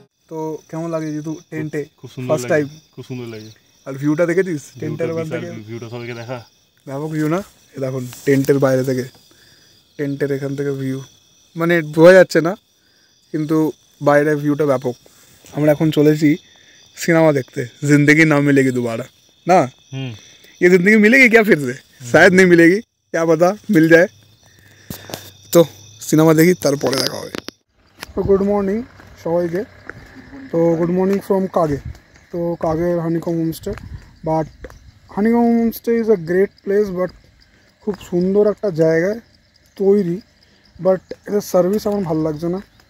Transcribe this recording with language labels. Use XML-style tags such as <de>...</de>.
<bn>তো কেমন লাগে যেহেতু টেন্টে খুব সুন্দর ফার্স্ট লাগে, টাইম, খুব সুন্দর লাগে। আর ভিউটা দেখেছিস টেন্টের ওখান থেকে? ভিউটা সবাইকে দেখা, ব্যাপক ভিউ না? এ দেখুন টেন্টের বাইরে থেকে, টেন্টের এখান থেকে ভিউ মানে বোঝা যাচ্ছে না, কিন্তু বাইরে ভিউটা ব্যাপক। আমরা এখন চলেছি</bn> <hi>सिनेमा देखते, जिंदगी ना मिलेगी दोबारा ना, ये जिंदगी मिलेगी क्या फिर से? शायद नहीं मिलेगी, क्या पता मिल जाए।</hi> <bn>तो সিনেমা দেখি, তারপরে দেখা হবে। তো গুড মর্নিং সবাইকে। তো গুড মর্নিং ফ্রম কাগে। তো কাগের honeycomb homestay,</bn> <en>but Honeycomb Homestay is a great place,</en> <bn>but খুব সুন্দর একটা জায়গায় তৈরি, বাট এটার সার্ভিস আমার ভালো লাগছে না।</bn>